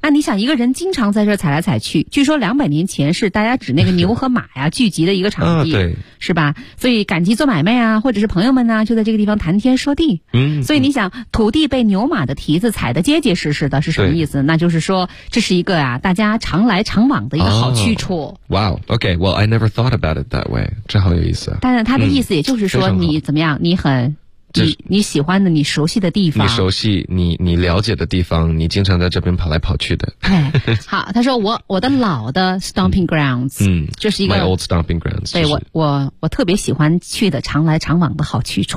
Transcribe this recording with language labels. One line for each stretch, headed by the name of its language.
Chinese: 那你想一个人经常在这踩来踩去据说200年前是大家指那个牛和马呀聚集的一个场地、对是吧所以赶集做买卖啊或者是朋友们呢、就在这个地方谈天说地所以你想土地被牛马的蹄子踩得结结实实的是什么意思那就是说这是一个啊大家常来常往的一个好去处、
English: Wow OK Well I never thought about it that way
Chinese: 这好有意思但是他的意思也就是说说你怎么样？你很你喜欢的，你熟悉的地方，你熟悉你了解的地方，你经常在这边跑来跑去的。哎、好，他说我的老的 stomping grounds， 这是一个
English: my old stomping grounds，
Chinese: 对、就是、我特别喜欢去的常来常往的好去处，